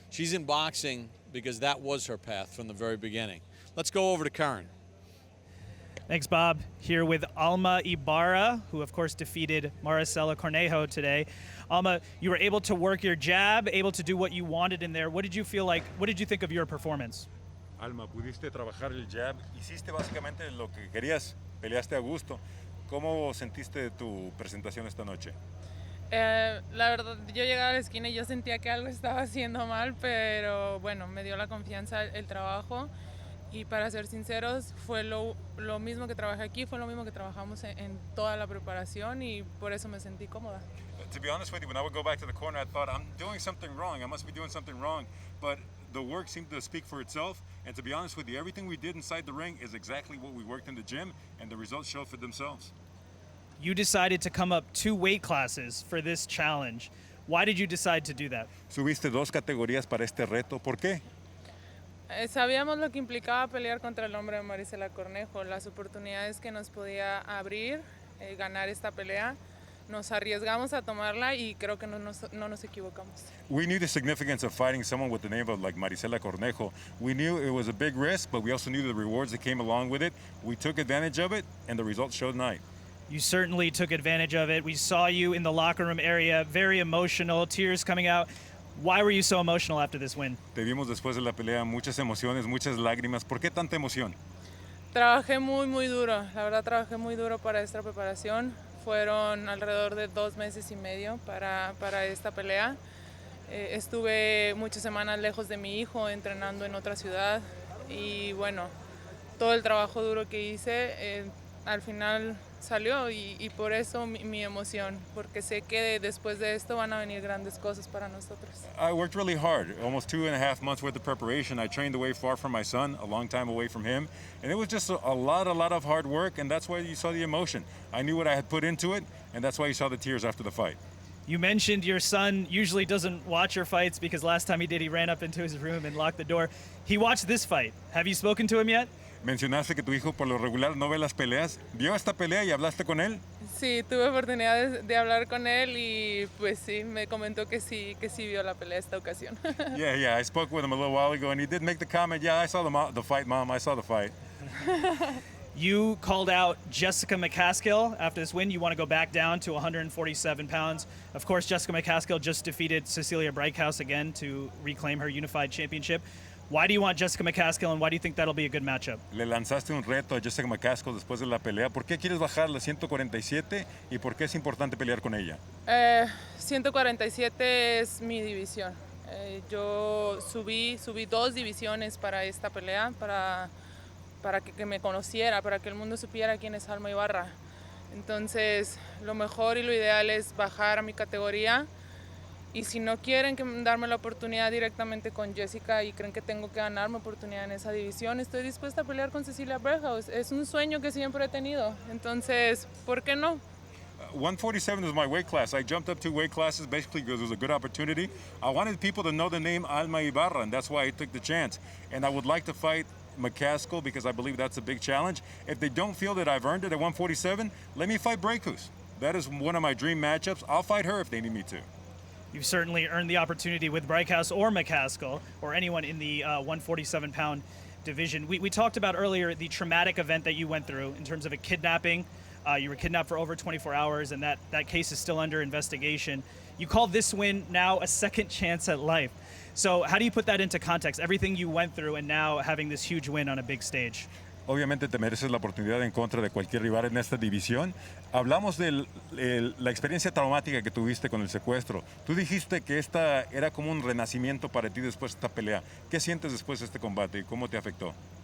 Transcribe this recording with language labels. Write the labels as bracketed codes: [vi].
[en] She's in boxing because that was her path from the very beginning. Let's go over to Karen. Thanks, Bob. Here with Alma Ibarra, who of course defeated Maricela Cornejo today. Alma, you were able to work your jab, able to do what you wanted in there. What did you feel like? What did you think of your performance? [es] Alma, pudiste trabajar el jab, hiciste básicamente lo que querías, peleaste a gusto. ¿Cómo sentiste tu presentación esta noche? La verdad, yo llegaba a la esquina y yo sentía que algo estaba haciendo mal, pero bueno, me dio la confianza el trabajo y para ser sinceros, fue lo mismo que trabajé aquí, fue lo mismo que trabajamos en toda la preparación y por eso me sentí cómoda. [en] To be honest with you, when I would go back to the corner, I thought, I'm doing something wrong. I must be doing something wrong. But the work seemed to speak for itself. And to be honest with you, everything we did inside the ring is exactly what we worked in the gym, and the results show for themselves. You decided to come up 2 weight classes for this challenge. Why did you decide to do that? [es] Subiste 2 categorías para este reto. ¿Por qué? Sabíamos lo que implicaba pelear contra el nombre de Maricela Cornejo, las oportunidades que nos podía abrir, ganar esta pelea. Nos arriesgamos a tomarla y creo que no nos equivocamos. [en] We knew the significance of fighting someone with the name of like Maricela Cornejo. We knew it was a big risk, but we also knew the rewards that came along with it. We took advantage of it, and the results showed tonight. You certainly took advantage of it. We saw you in the locker room area, very emotional, tears coming out. Why were you so emotional after this win? [es] Te vimos después de la pelea, muchas emociones, muchas lágrimas. ¿Por qué tanta emoción? Trabajé muy duro, la verdad trabajé muy duro para esta preparación. Fueron alrededor de 2 meses y medio para esta pelea. Estuve muchas semanas lejos de mi hijo, entrenando en otra ciudad. Y bueno, todo el trabajo duro que hice, al final salió y por eso mi emoción, porque sé que después de esto van a venir grandes cosas para nosotros. [en] I worked really hard, almost 2.5 months worth of preparation. I trained away far from my son, a long time away from him, and it was just a lot of hard work, and that's why you saw the emotion. I knew what I had put into it, and that's why you saw the tears after the fight. You mentioned your son usually doesn't watch your fights because last time he did, he ran up into his room and locked the door. He watched this fight. Have you spoken to him yet? [es] Mencionaste que tu hijo por lo regular no ve las peleas. ¿Vio esta pelea y hablaste con él? Sí, tuve oportunidad de hablar con él y pues sí, me comentó que sí vio la pelea esta ocasión. [en] Yeah, I spoke with him a little while ago, and he did make the comment, yeah, I saw the fight, Mom, I saw the fight. You called out Jessica McCaskill after this win. You want to go back down to 147 pounds. Of course, Jessica McCaskill just defeated Cecilia Breikhaus again to reclaim her unified championship. Why do you want Jessica McCaskill, and why do you think that'll be a good matchup? [es] Le lanzaste un reto a Jessica McCaskill después de la pelea. ¿Por qué quieres bajar a 147 y por qué es importante pelear con ella? 147 es mi división. Yo subí 2 divisiones para esta pelea, para que me conociera, para que el mundo supiera quién es Alma Ibarra. Entonces, lo mejor y lo ideal es bajar a mi categoría. Y si no quieren darme la oportunidad directamente con Jessica y creen que tengo que ganarme oportunidad en esa división, estoy dispuesta a pelear con Cecilia Breikhaus. Es un sueño que siempre he tenido. Entonces, ¿por qué no? [en] 147 is my weight class. I jumped up 2 weight classes basically because it was a good opportunity. I wanted people to know the name Alma Ibarra, and that's why I took the chance. And I would like to fight McCaskill because I believe that's a big challenge. If they don't feel that I've earned it at 147, let me fight Breikhaus. That is one of my dream matchups. I'll fight her if they need me to. You've certainly earned the opportunity with Breikhaus or McCaskill or anyone in the 147-pound division. We talked about earlier the traumatic event that you went through in terms of a kidnapping. You were kidnapped for over 24 hours, and that case is still under investigation. You call this win now a second chance at life. So how do you put that into context, everything you went through and now having this huge win on a big stage? [es] Obviamente te mereces la oportunidad en contra de cualquier rival en esta división. Hablamos de la experiencia traumática que tuviste con el secuestro. Tú dijiste que esta era como un renacimiento para ti después de esta pelea. ¿Qué sientes después de este combate y cómo te afectó?